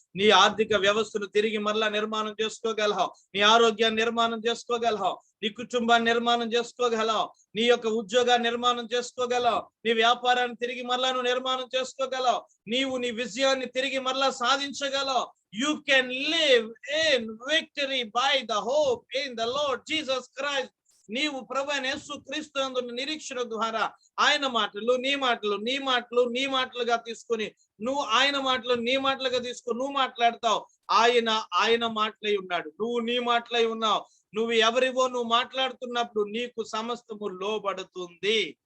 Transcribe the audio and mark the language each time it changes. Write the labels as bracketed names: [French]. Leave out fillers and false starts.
[Telugu] నీ ఆర్థిక వ్యవస్థను తిరిగి మరలా నిర్మాణం చేసుకోగలవు. నీ ఆరోగ్యాన్ని నిర్మాణం చేసుకోగలవు. నీ కుటుంబాన్ని నిర్మాణం చేసుకోగలవు. నీ యొక్క ఉద్యోగాన్ని నిర్మాణం చేసుకోగలవు. నీ వ్యాపారాన్ని తిరిగి మరలా నువ్వు నిర్మాణం చేసుకోగలవు. నీవు నీ విజయాన్ని తిరిగి మరలా సాధించగలవు. [English] You can live in victory by the hope in the Lord Jesus Christ. [Telugu] నీవు ప్రభువైన యేసుక్రీస్తు యందు నిరీక్షణ ద్వారా ఆయన మాటలు నీ మాటలు, నీ మాటలు నీ మాటలుగా తీసుకొని నువ్వు ఆయన మాటలు నీ మాటలుగా తీసుకొని నువ్వు మాట్లాడతావు. ఆయన ఆయన మాటలై ఉన్నాడు, నువ్వు నీ మాటలై ఉన్నావు. నువ్వు ఎవరివో నువ్వు మాట్లాడుతున్నప్పుడు నీకు సమస్తము లోబడుతుంది.